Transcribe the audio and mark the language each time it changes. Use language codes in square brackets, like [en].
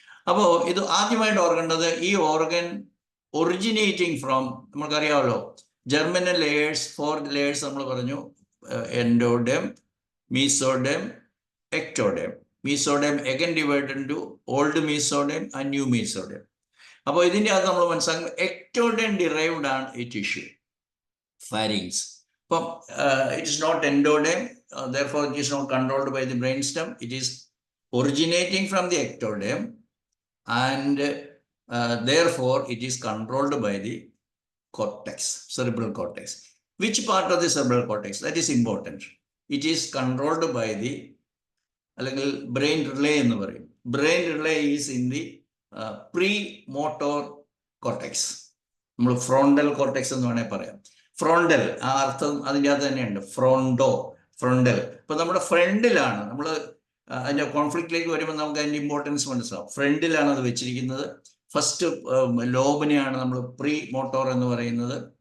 [ml] അപ്പോൾ ഇത് ആദ്യമായിട്ട് ഓർക്കേണ്ടത്, ഈ ഓർഗൻ ഒറിജിനേറ്റിംഗ് ഫ്രോം, നമുക്കറിയാമല്ലോ, ജർമിനൽ ലെയേഴ്സ്, 4 ലെയേഴ്സ് നമ്മൾ പറഞ്ഞു. [en] endoderm, mesoderm, ectoderm. Mesoderm again divided into old mesoderm and new mesoderm. [ml] അപ്പോൾ ഇതിൻ്റെ അകത്ത് നമ്മൾ മനസ്സിലാക്കുന്നത് ectoderm derived ആണ് ഈ ടിഷ്യൂ, pharynx. [en] അപ്പം it is not endoderm, therefore it is not controlled by the brainstem. It is originating from the ectoderm and therefore it is controlled by the cortex, cerebral cortex. Which part of the cerebral cortex? That is important. It is controlled by the brain relay [ml] എന്ന് പറയും. [en] Brain relay is in the pre-motor cortex. [ml] നമ്മൾ frontal cortex എന്ന് വേണേൽ പറയാം. Frontal ആ അർത്ഥം അതിൻ്റെ അകത്ത് തന്നെയുണ്ട്, ഫ്രോണ്ടൽ. ഇപ്പൊ നമ്മുടെ ഫ്രണ്ടിലാണ്, നമ്മൾ അതിൻ്റെ കോൺഫ്ലിക്റ്റിലേക്ക് വരുമ്പോൾ നമുക്ക് അതിൻ്റെ ഇമ്പോർട്ടൻസ് മനസ്സിലാവും. ഫ്രണ്ടിലാണ് അത് വെച്ചിരിക്കുന്നത്. ഫസ്റ്റ് ലോബിനെയാണ് നമ്മൾ പ്രീ മോട്ടോർ എന്ന് പറയുന്നത്.